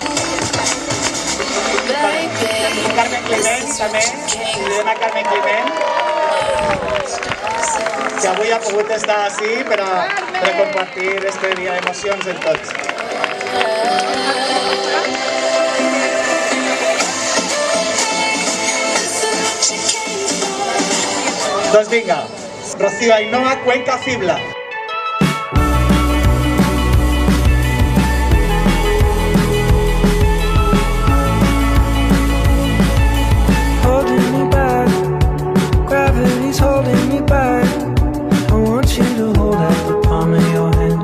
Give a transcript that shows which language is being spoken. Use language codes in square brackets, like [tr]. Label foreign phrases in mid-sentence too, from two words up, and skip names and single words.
[ca] Carmen Climent, també, cridem a Carmen Climent, que avui ha pogut estar així per a compartir este dia d'emocions en tots. Doncs vinga, Rocío Ainhoa Cuenca Fibla. [en] Holding me back. I want you to hold out the palm of your hand.